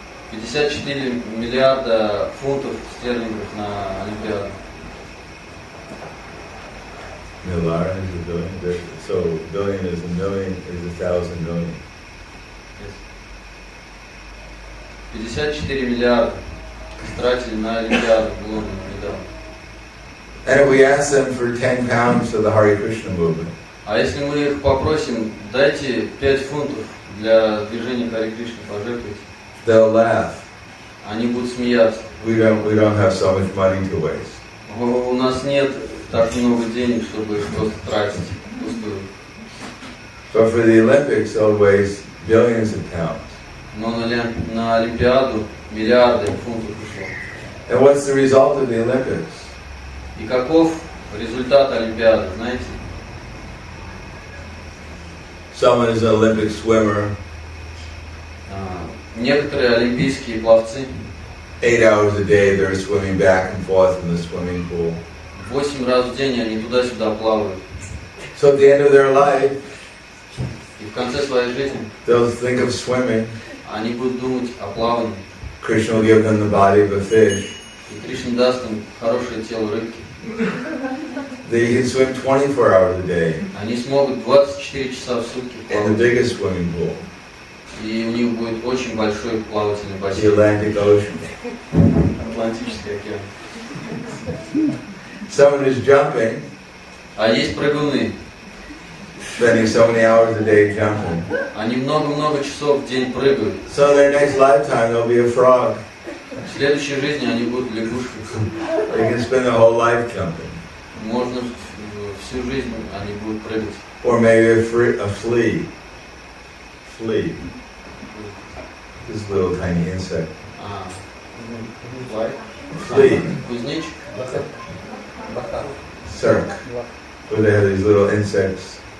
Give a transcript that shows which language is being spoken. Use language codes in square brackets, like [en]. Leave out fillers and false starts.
[ru] 54 миллиарда фунтов стерлингов на Олимпиаду. [en] Millar is a billion. So billion is a million, is 1,000 million. [ru] 54 миллиарда истратили на Олимпиаду в Лондоне недавно. [en] And if we ask them for 10 pounds for the Hare Krishna movement, [ru] А если мы их попросим, дайте 5 фунтов для движения Харе Кришны, пожертвуйте, [en] they'll laugh. [ru] они будут смеяться. [en] We don't have so much money to waste. [ru] У нас нет так много денег, чтобы их просто тратить пустую. [en] But for the Olympics, they'll waste billions of pounds. [ru] Но на Олимпиаду миллиарды фунтов ушло. [en] And what's the result of the Olympics? [ru] И каков результат Олимпиады, знаете? [en] Someone is an Olympic swimmer. [ru] Некоторые олимпийские пловцы [en] 8 hours a day they're swimming back and forth in the swimming pool. [ru] 8 раз в день они туда-сюда плавают. [en] So at the end of their life, [ru] И в конце своей жизни [en] they'll think of swimming. [ru] они будут думать о плавании. [en] Krishna will give them the body of a fish. [ru] И Кришна даст им хорошее тело рыбки. [en] They can swim 24 hours a day [ru] Они смогут 24 часа в сутки [en] in the [ru] плавать. [en] biggest swimming pool, [ru] И у них будет очень большой плавательный [en] the [ru] бассейн. [en] Atlantic Ocean. [ru] Атлантический океан. [en] Someone is jumping, [ru] А есть прыгуны. [en] spending so many hours a day jumping. [ru] Они много-много часов в день прыгают. [en] So in their next lifetime they'll be a frog. [ru] В следующей жизни они будут лягушкой. [en] They can spend their whole life jumping. [ru] Можно всю жизнь они будут прыгать. [en] Or maybe a flea. Flea. This little tiny insect. Flea. Circ. Where they have these little insects.